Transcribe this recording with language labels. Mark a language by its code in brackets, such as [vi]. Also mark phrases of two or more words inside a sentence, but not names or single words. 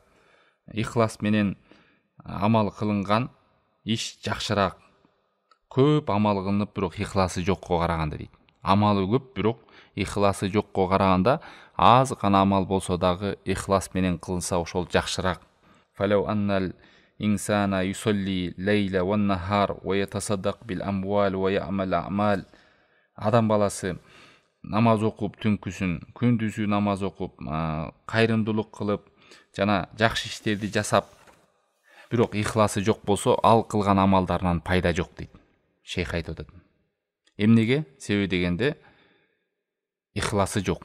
[ky] Ихлас менен амал кылынган иш жакшыраак. Көп амал кылынып, бирок ихласы жокко караганда дейт. Амалы көп, бирок ихласы жокко караганда аз гана амал болсо дагы ихлас менен кылынса ошол жакшыраак. [ar] فلو أن الإنسان يصلي ليلا ونهارا ويتصدق بالأموال ويعمل أعمالا. [ky] Адам баласы намаз окуп түнкүсүн, күндүзү намаз окуп, кайрымдуулук кылып, жана жакшы иштерди жасап, бирок ихласы жок болсо, ал кылган амалдарынан пайда жок дейт. Шейх айтып атат. Эмнеге? Себеби дегенде ихласы жок.